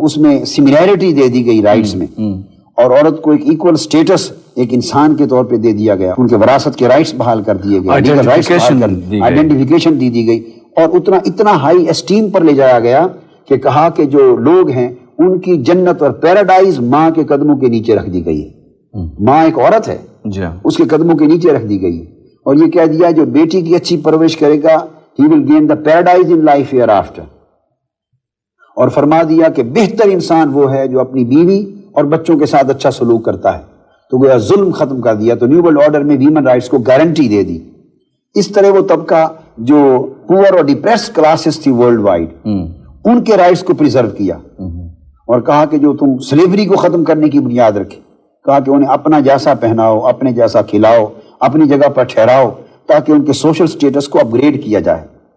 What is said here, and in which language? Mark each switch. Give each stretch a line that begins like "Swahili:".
Urdu: اس میں سملیرٹی دے دی گئی رائٹس میں، اور عورت کو ایک ایکول سٹیٹس ایک انسان کے طور پہ دے دیا گیا، ان کے وراثت کے رائٹس بحال کر دیے گئے، آئیڈینٹیفیکیشن دی گئی، اور اتنا ہائی اسٹیم پر لے جایا گیا کہ کہا کہ جو لوگ ہیں ان کی جنت اور پیراڈائز ماں کے قدموں کے نیچے رکھ دی گئی ہے۔ ماں ایک عورت ہے، اس کے قدموں کے نیچے رکھ دی گئی ہے، اور یہ کہہ دیا جو بیٹی کی اچھی پرورش کرے گا
English: he will gain the paradise in life hereafter.
Urdu: اور فرما دیا کہ بہتر انسان وہ ہے جو اپنی بیوی اور بچوں کے ساتھ اچھا سلوک کرتا ہے. تو گویا ظلم ختم کر دیا. تو نیو ورلڈ آرڈر میں ویمن رائٹس کو گارنٹی دے دی. اس طرح وہ طبقہ جو پور اور ڈپریسڈ کلاسز تھی ورلڈ وائڈ, ان کے رائٹس کو پریزرو کیا, اور کہا کہ جو تم سلیوری کو ختم کرنے کی بنیاد رکھے, کہا کہ انہیں اپنا جیسا پہناؤ, اپنے جیسا کھلاؤ, اپنی جگہ پر ٹھہراؤ, تاکہ ان کے سوشل سٹیٹس کو اپ گریڈ کیا جائے.